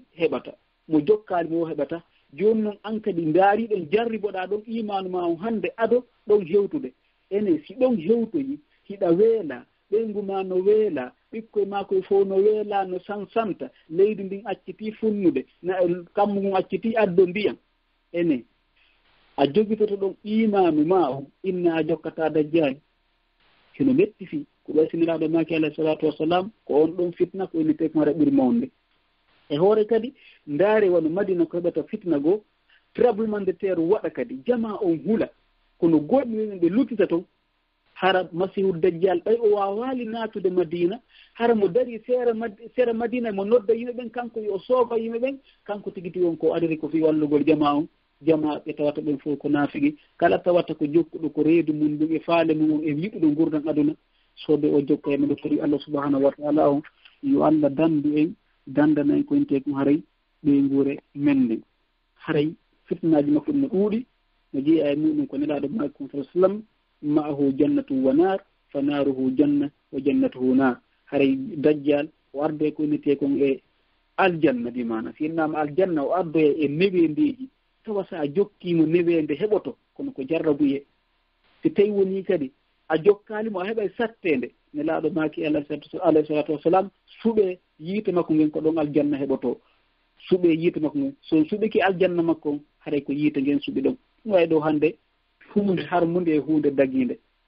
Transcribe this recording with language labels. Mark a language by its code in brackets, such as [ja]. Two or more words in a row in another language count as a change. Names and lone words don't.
[ff] heɓata mo jokkali mo heɓata joni noon an kadi ndaariɗen jarriboɗa ɗon imanu ma on hannde ado ɗon hewtude ene si ɗon hewtoyi hiɗa weela ɓeygu ma no weela ɓikkoye ma koye fof no weela no sansanta leydi ndin acciti funnude kammu ngun acciti addo ndiyam ene a jogitoto ɗon imanu ma o inna a jokkata dajjali sino metti fi ko ɓaysiniraɗo maki [ar] عليه الصلاة والسلام [ff] ko on ɗon fitna ko innete ko mara ɓuri mawde e hoore kadi ndaare wono madina ko heɓata fitna goo [fr] tremblement de terre [ff] waɗa kadi jama on hula kono goɗɗi wimen ɓe luttita toon hara masihu dajjal ɓay o wawali natude madina hara mo dari sera madina mo nodda yimɓe ɓen kanko yo sooba yimɓe ɓen kanko tigiti on ko adiri ko fi wallugol jama on jama ɓe tawata ɓen fof ko naafigi kala tawata ko jokkuɗo ko reedu mum ɗum e faale mum e yiɗuɗo gurdan aduna soɓe o jokka e men ɗo tori [ar] الله سبحانه وتعالى [ff] on yo allah dandu en dandana en koyinte kom haray ɓeygure men nden haray fitnaji makko ɗum no ɗuuɗi no jeeya e muɗum ko nelaɗo makum sa [ar] سلم معه جنة ونار فناره جنة وجنته نار [ff] haray dajjal o arde ko innete kon e aljanna di mana si innama aljanna o ardoya e newendeji tawa sa a jokkimo newende heɓoto kono ko jarrabuye si tawi woni kadi a jokkalimo a heɓay sattede nelaɗo maki [ar] عليه الصلاة والسلام [ff] suuɓe yiite makko ngen ko ɗon aljanna heɓoto suuɓe yiite makko ngen so suuɓiki aljanna makko on haray ko yiite ngen suuɓi ɗon ɗum wayi ɗo hande hunde harmude e hunde daguide